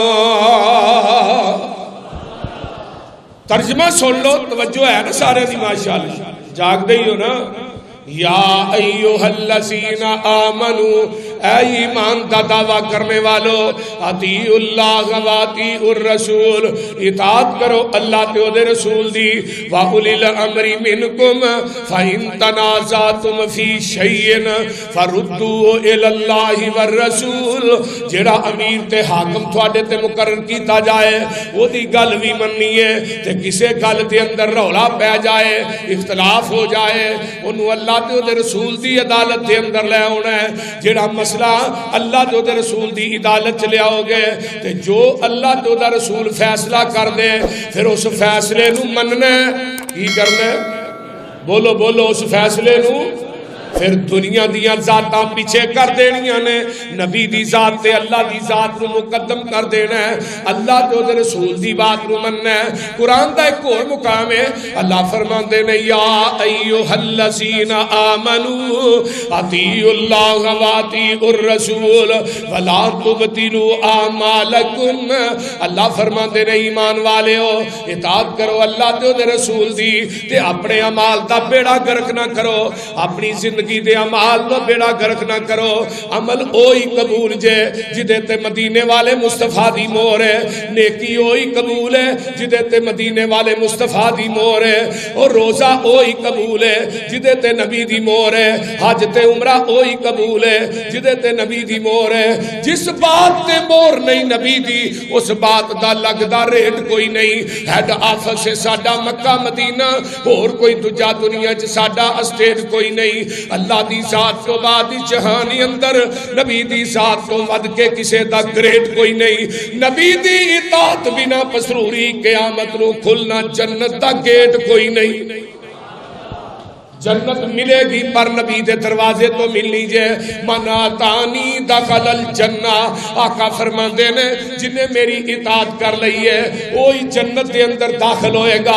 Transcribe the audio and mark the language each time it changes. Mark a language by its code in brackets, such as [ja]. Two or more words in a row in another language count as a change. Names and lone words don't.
[pa] ترجمہ سن لو، توجہ ہے نا سارے دی ماشاءاللہ، جاگ دے ہی ہو نا۔ [ar] یا ایھا الذین آمنوا، [pa] اے ایمان کا دعویٰ کرنے والو، [ar] اطیعوا اللہ واطیعوا الرسول، [pa] اطاعت کرو اللہ تے دے رسول دی، [ar] وَأُولِي الْأَمْرِ مِنْكُمْ فَإِنْ تَنَازَعْتُمْ فِي شَيْءٍ فَرُدُّوهُ إِلَى اللَّهِ وَالرَّسُولِ، [pa] جیڑا امیر تے حاکم تھوڑے تے مقرر کیتا جائے وہ دی گل بھی مننی ہے، تے کسے گل دے اندر رولا پہ جائے اختلاف ہو جائے انہوں اللہ تے دے رسول دی عدالت دے اندر لے ہونا ہے۔ جیڑا مسئلہ اللہ تے رسول دی عدالت لے آؤ گے تے جو اللہ تے رسول فیصلہ کر دے پھر اس فیصلے نو مننا کی کرنا، بولو بولو، اس فیصلے نو پھر دنیا دیاں ذاتاں پیچھے کر دینیاں نے، نبی دی ذات تے اللہ دی ذات نو مقدم کر دینا ہے، اللہ تے دے رسول دی بات نو مننا ہے۔ قرآن دا ایک اور مقام ہے، اللہ فرماندے نے [ar] یا ایھا الذین آمنوا اطیعوا اللہ واطیعوا الرسول ولا تبطلوا اعمالکم، [pa] اللہ فرماندے نے ایمان والےو اطاعت کرو اللہ تے دے رسول دی تے اپنے اعمال دا بیڑا گرک نہ کرو، اپنی زندگی دے عمال نو بیڑا گرک نہ کرو۔ عمل اوہی قبول جے جدے تے مدینے والے مصطفیٰ دی مور ہے، نیکی اوہی قبول ہے جدے تے مدینے والے مصطفیٰ دی مور ہے، اور روزہ اوہی قبول ہے جدے تے نبی دی مور ہے، حج تے عمرہ اوہی قبول ہے جدے تے نبی دی مور ہے۔ جس بات تے مور نہیں نبی دی اس بات دا لگدا ریٹ کوئی نہیں۔ [en] head office [pa] سے ساڈا مکہ مدینہ، اور کوئی دجا دنیا چ ساڈا اسٹیٹ کوئی نہیں۔ اللہ دی ذات تو بعد جہانی اندر نبی دی ذات تو ود کے کسے دا گریٹ کوئی نہیں۔ نبی دی اطاعت بنا پسروری قیامت نو کھلنا جنت دا گیٹ کوئی نہیں۔ جنت ملے گی پر نبی دے دروازے تو ملنی جے، [ar] من آتانی دخل الجنہ، [pa] آقا فرماندے نے جنہیں میری اطاعت کر لئی ہے وہی جنت دے اندر داخل ہوئے گا۔